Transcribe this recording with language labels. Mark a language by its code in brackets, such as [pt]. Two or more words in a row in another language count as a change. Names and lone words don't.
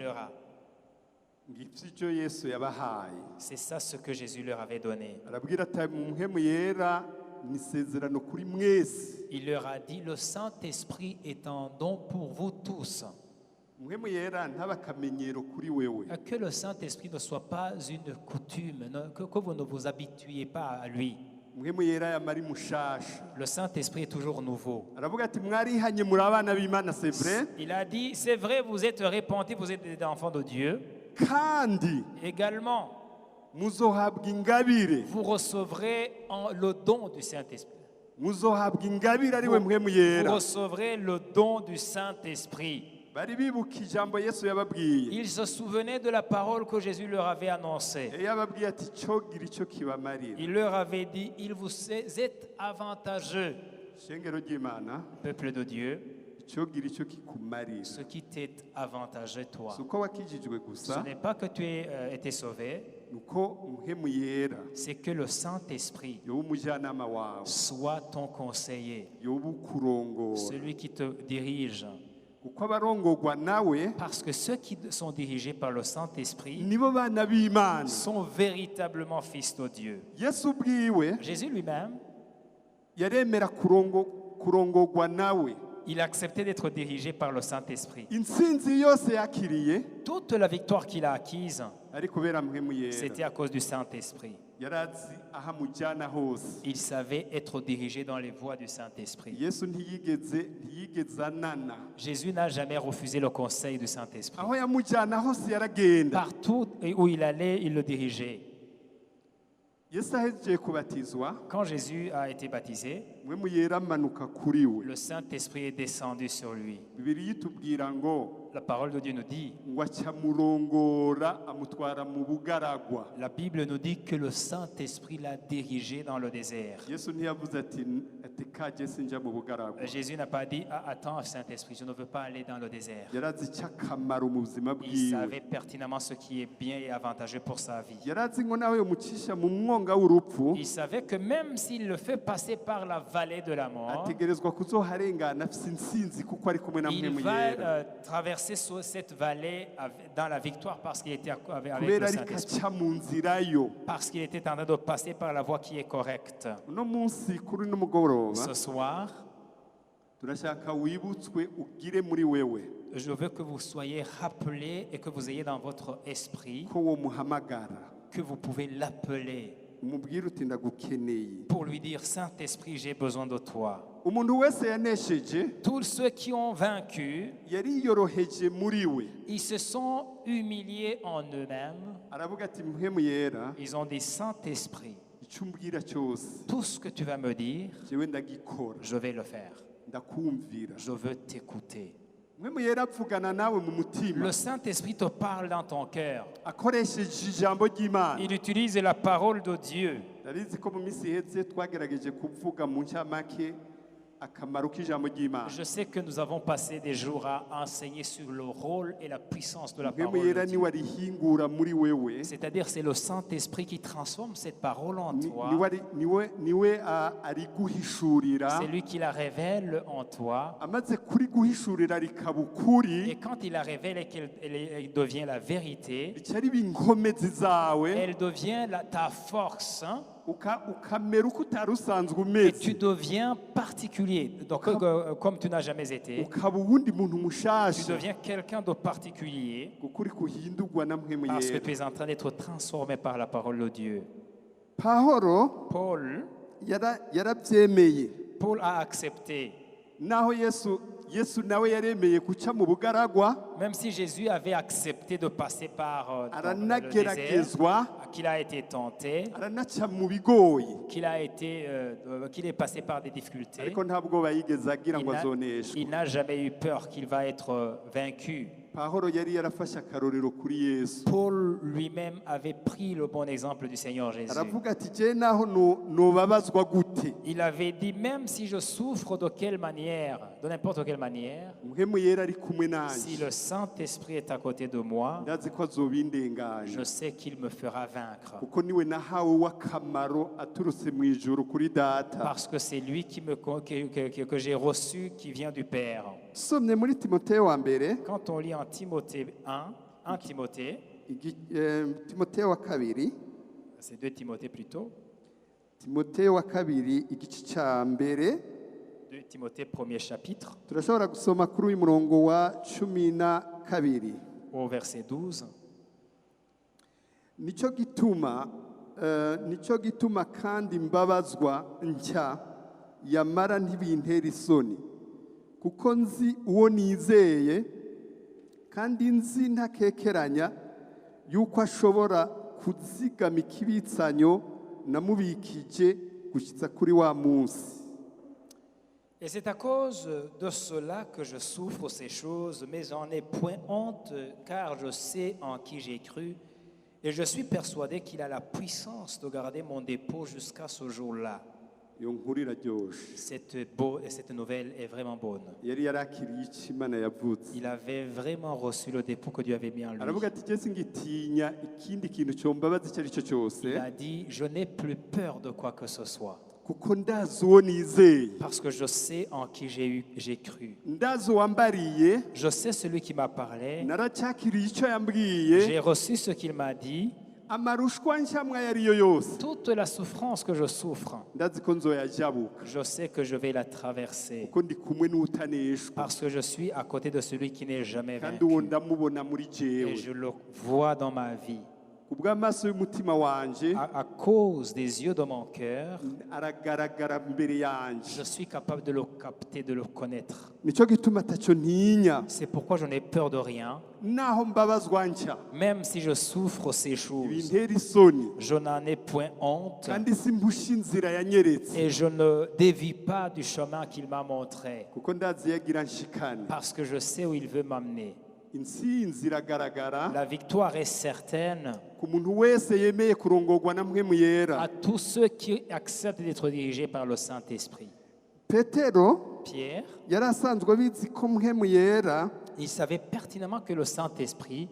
[rn] » ngicyo Yesu yabahaye [fr] C'est ça ce que Jésus leur avait donné. [rn] arabwira ati mu mpwemu yera ni isezerano kuri mwese. [fr] Il leur a dit, le Saint-Esprit est un don pour vous tous. [rn] Mpwemu yera ntaba akamenyero kuri wewe [fr] Que le Saint-Esprit ne soit pas une coutume, que vous ne vous habituiez pas à lui. [rn] mpwemu yera yamari mushasha [fr] Le Saint-Esprit est toujours nouveau. [rn] aravuga ati mwarihanye muri abana b'Imana, [fr] c'est vrai, Il a dit, c'est vrai, vous êtes repentis, vous êtes des enfants de Dieu. [rn] kandi [fr] Également, [rn] muzohabwa ingabire [fr] vous recevrez le don du Saint-Esprit. [rn] muzohabwa ingabire ari we mpwemu [fr] Vous [rn] yera. [fr] recevrez le don du Saint-Esprit. [rn] Bari bibuka ijambo Yesu yababwiye [fr] Ils se souvenaient de la parole que Jésus leur avait annoncée. [rn] yababwiye ati cyogira icyo kibamarira. [fr] Il leur avait dit, il vous êtes avantageux, [rn] Shengero ry'Imana [fr] peuple de Dieu, [rn] cyogira icyo kikumarira. [fr] ce qui t'est avantageux toi. [rn] Si uko wakijijwe [fr] Ce [rn] gusa [fr] n'est pas que tu aies été sauvé, [rn] nuko mpwemu yera [fr] c'est que le Saint-Esprit [rn] yoba umujyanama wawe, [fr] soit ton conseiller, [rn] yoba ukurongora, [fr] celui qui te dirige. [rn] kuko abarongorwa nawe [fr] Parce que ceux qui sont dirigés par le Saint-Esprit [rn] nibo bana b'Imana. [fr] sont véritablement fils de Dieu. [rn] Yesu ubwiwe [fr] Jésus lui-même, [rn] yaremera kurongorwa nawe. [fr] il acceptait d'être dirigé par le Saint-Esprit. [rn] Intsinzi yose yakiriye [fr] Toute la victoire qu'il a acquise, [rn] ari kubera mpwemu yera. [fr] c'était à cause du Saint-Esprit. [rn] Yarazi aho amujyana hose. [fr] Il savait être dirigé dans les voies du Saint-Esprit. [rn] Yesu ntiyigeze anana. [fr] Jésus n'a jamais refusé le conseil du Saint-Esprit. [rn] Aho yamujyana hose yaragenda. [fr] Partout où il allait, il le dirigeait. [rn] Yesu ahejeje kubatizwa [fr] Quand Jésus a été baptisé, [rn] mpwemu yera amanuka kuri we. [fr] le Saint-Esprit est descendu sur lui. [rn] Bibiliya itubwira ngo [fr] La parole de Dieu nous dit, [rn] ngo acamurongora amutwara mu bugaragwa. [fr] la Bible nous dit que le Saint-Esprit l'a dirigé dans le désert. [rn] Yesu ntiyavuze ati kaje sinja mu bugaragwa. [fr] Jésus n'a pas dit, ah, attends Saint-Esprit, je ne veux pas aller dans le désert. [rn] Yarazi icyakamaro mu buzima [fr] Il [rn] bwiwe. [fr] savait pertinemment ce qui est bien et avantageux pour sa vie. [rn] Yarazi ngo nawe yomucisha mu mwonga w'urupfu [fr] Il savait que même s'il le fait passer par la vallée de la mort, [rn] ategerezwa kuzoharengana afise intsinzi kuko ari kumwe na [fr] il [rn] mpwemu [fr] va [rn] yera. [fr] traverser cette vallée dans la victoire parce qu'il était avec [rn] Kubera [fr] le [rn] ariko [fr] Saint-Esprit. [rn] aca mu nzira yo. [fr] Parce qu'il était en train de passer par la voie qui est correcte. [rn] Uno munsi kuri n'umugoroba [fr] Ce soir, [rn] turashaka wibutswe ugire muri wewe [fr] Je veux que vous soyez rappelés et que vous ayez dans votre esprit [rn] ko wo muhamagara [fr] que vous pouvez l'appeler [rn] umubwire uti ndagukeneye. [fr] pour lui dire, Saint-Esprit, j'ai besoin de toi. [rn] Umuntu wese yanesheje [fr] Tous ceux qui ont vaincu, [rn] yari yoroheje muri we, [fr] ils se sont humiliés en eux-mêmes. [rn] aravuga ati mpwemu yera [fr] Ils ont dit, Saint-Esprit, [rn] icyo umbwira cyose [fr] tout ce que tu vas me dire, [rn] jewe ndagikora, [fr] je vais le faire. [rn] ndakumvira. [fr] Je veux t'écouter. [rn] Mpwemu yera avugana nawe mu mutima [fr] Le Saint-Esprit te parle dans ton cœur. [rn] akoresheje ijambo ry'Imana. [fr] Il utilise la parole de Dieu. [rn] Ndabizi ko mu minsi iheze twagerageje kuvuga mu ncamake akamaro k'ijambo ry'Imana. [fr] Je sais que nous avons passé des jours à enseigner sur le rôle et la puissance de la [rn] Mpwemu [fr] parole [rn] yera [fr] de Dieu. [rn] niwe arihingura muri wewe, [fr] C'est-à-dire c'est le Saint-Esprit qui transforme cette parole en toi. [rn] niwe ariguhishurira, [fr] C'est lui qui la révèle en toi. [rn] amaze kuriguhishurira rikaba ukuri, [fr] Et quand il la révèle et qu'elle devient la vérité, [rn] rica riba inkomezi zawe, [fr] elle devient ta force, hein, [rn] ukamera uko utari usanzwe [fr] et tu [rn] umeze, [fr] deviens particulier. Donc, comme tu n'as jamais été, [rn] ukaba uwundi muntu [fr] tu [rn] mushasha, [fr] deviens quelqu'un de particulier [rn] kuko uri kuhindurwa na mpwemu [fr] parce que [rn] yera. [fr] tu es en train d'être transformé par la parole de Dieu. [rn] Pawulo yarabyemeye, [fr] Paul a accepté. [rn] naho Yesu nawe yaremeye guca mu bugaragwa, [fr] Même si Jésus avait accepté de passer par le désert, [rn] aranageragezwa, [fr] qu'il a été tenté, [rn] aranaca mu bigoyi, [fr] qu'il est passé par des difficultés, [rn] ariko nta bwoba yigeze agira ngo [fr] il [rn] azoneshwe. [fr] n'a jamais eu peur qu'il va être vaincu. [rn] Pawulo yari yarafashe akarorero kuri Yesu, [fr] Paul lui-même avait pris le bon exemple du Seigneur Jésus. [rn] aravuga ati je naho nobabazwa gute, [fr] Il avait dit, même si je souffre de quelle manière, de n'importe quelle manière, [rn] mpwemu yera ari kumwe [fr] si [rn] nanje, [fr] le Saint-Esprit est à côté de moi, [rn] ndazi ko azobindenganya, [fr] je sais qu'il me fera vaincre. [rn] kuko niwe nahawe w'akamaro aturutse mu ijuru kuri data. [fr] Parce que c'est lui que j'ai reçu, qui vient du Père. [rn] Somye muri Timoteyo wa mbere, [fr] Quand on lit en Timothée 1 Timothée, [rn] Timoteyo wa kabiri, [fr] c'est 2 Timothée plutôt, [rn] Timoteyo wa kabiri igice ca mbere, [fr] 2 Timothée premier chapitre, [rn] turashobora gusoma kuri uyu murongo wa 12. [fr] au verset 12. [rn] Nico gituma kandi mbabazwa nshya yamara ntibintera isoni, kuko nzi uwo nizeye kandi nzi ntakekeranya yuko ashobora kuzigama ikibitsanyo namubikije gushyitsa kuri wa munsi. [fr] Et c'est à cause de cela que je souffre ces choses, mais j'en ai point honte, car je sais en qui j'ai cru, et je suis persuadé qu'il a la puissance de garder mon dépôt jusqu'à ce jour-là. [rn] Iyo nkuru iraryoshe. [fr] Cette nouvelle est vraiment bonne. [rn] Yari yarakiriye icyo Imana yavutse. [fr] Il avait vraiment reçu le dépôt que Dieu avait mis en lui. [rn] Aravuga ati jye singitinya ikindi kintu cyombabaza icyo ari cyo cyose, [fr] Il a dit, je n'ai plus peur de quoi que ce soit, [rn] kuko ndazi uwo nizeye, [fr] parce que je sais en qui j'ai cru. [rn] ndazi uwambariye, [fr] Je sais celui qui m'a parlé, [rn] naracyakiriye icyo yambwiye, [fr] j'ai reçu ce qu'il m'a dit. [rn] amarushwa nshyamwe ayo ariyo yose [fr] Toute la souffrance que je souffre, [rn] ndazi ko nzoyajabuka, [fr] je sais que je vais la traverser, [rn] kuko ndi kumwe n'utaneshwa, [fr] parce que je suis à côté de celui qui n'est jamais [rn] kandi uwo [fr] vaincu. [rn] ndamubona muri [fr] Et [rn] jewe. [fr] je le vois dans ma vie. [rn] Ku bw'amaso y'umutima wanje [fr] À cause des yeux de mon cœur, [rn] aragaragara mbere yanje. [fr] je suis capable de le capter, de le connaître. [rn] Nicyo gituma atacyo ntinya, [fr] C'est pourquoi je n'ai peur de rien, [rn] naho mbabazwa nshya [fr] même si je souffre ces choses. [rn] ibintera isoni, [fr] Je n'en ai point honte [rn] kandi simpusha inzira yanyeretse, [fr] et je ne dévie pas du chemin qu'il m'a montré, [rn] kuko ndazi yagira nshikane. [fr] parce que je sais où il veut m'amener. [rn] Intsinzi iragaragara [fr] La victoire est certaine [rn] ku muntu wese yemeye kurongorwa na mpwemu yera. [fr] à tous ceux qui acceptent d'être dirigés par le Saint-Esprit. [rn] Petero [fr] Pierre, [rn] yari asanzwe abizi ko mpwemu yera [fr] il savait pertinemment que le Saint-Esprit